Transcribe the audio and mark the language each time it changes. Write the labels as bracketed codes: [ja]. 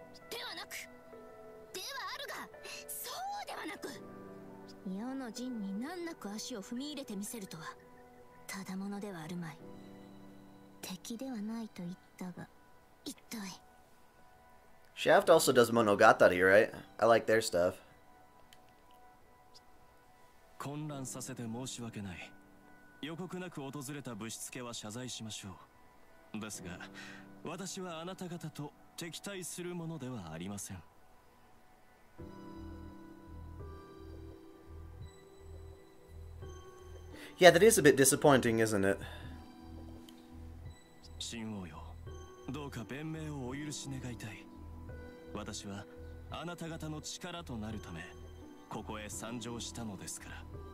[ja] ではなく、ではあるが、そうではなく、世の陣に難なく足を踏み入れてみせるとはただものではあるまい。敵ではないと言ったが、一体。 [en] Shaft also does Monogatari, right? I like their stuff. [ja] 混乱させて申し訳ない。予告なく訪れたぶしつけは謝罪しましょう。ですが、私はあなた方と敵対するものではありません。 [en] Yeah, that is a bit disappointing, isn't it? [ja] 神王よ、どうか弁明をお許し願いたい。私はあなた方の力となるためここへ参上したのですから。